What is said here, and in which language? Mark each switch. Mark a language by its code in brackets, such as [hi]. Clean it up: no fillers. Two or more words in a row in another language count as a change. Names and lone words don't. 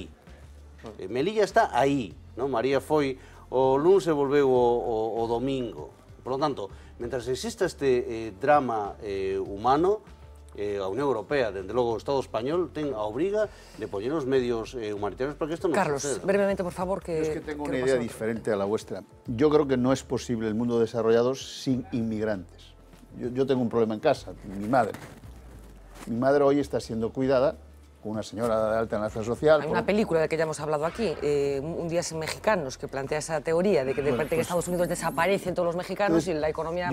[gl] Melilla está aí, non? María foi o lunes e volveu o domingo. [es] Por lo tanto, [gl] mentras exista este drama humano, a Unión Europea, dende logo o Estado español, ten a obriga de poñer os medios humanitarios para que esto non Carlos, suceda. [es] brevemente, por favor, que... Yo es que tengo una idea diferente a la vuestra. Yo creo que no es posible el mundo desarrollado sin inmigrantes. Yo tengo un problema en casa, mi madre. Mi madre hoy está siendo cuidada con una señora de alta en la seguridad social. Hay una película de que ya hemos hablado aquí, Un día sin mexicanos, que plantea esa teoría de que de repente en Estados Unidos desaparecen todos los mexicanos y la economía...